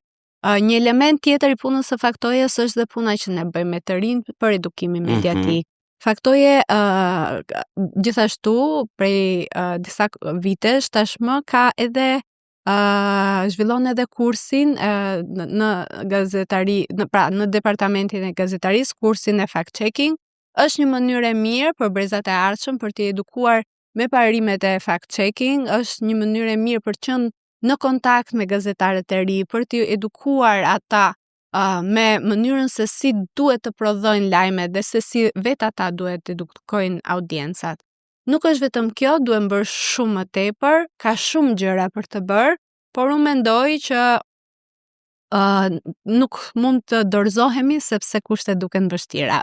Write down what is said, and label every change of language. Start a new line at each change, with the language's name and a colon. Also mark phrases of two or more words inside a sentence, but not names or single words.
Albanian: Një element tjetër i punës së Faktojes është dhe puna që ne bëjmë me të rinj për edukimin mediatik. Faktoje gjithashtu prej disa vitesh tashmë ka edhe zhvillon edhe kursin në gazetari, në departamentin e gazetarisë, kursin e fact-checking. Është një mënyrë e mirë për brezat e ardhshëm për të edukuar me parimet e fact-checking, është një mënyrë e mirë për të qenë në kontakt me gazetarët e ri, për të edukuar ata me mënyrën se si duhet të prodhojnë lajmet dhe se si vetë ata duhet të edukojnë audiencët. Nuk është vetëm kjo, duhet bërë shumë më tepër, ka shumë gjëra për të bërë, por unë mendoj që nuk mund të dorëzohemi sepse kushtet duken vështira.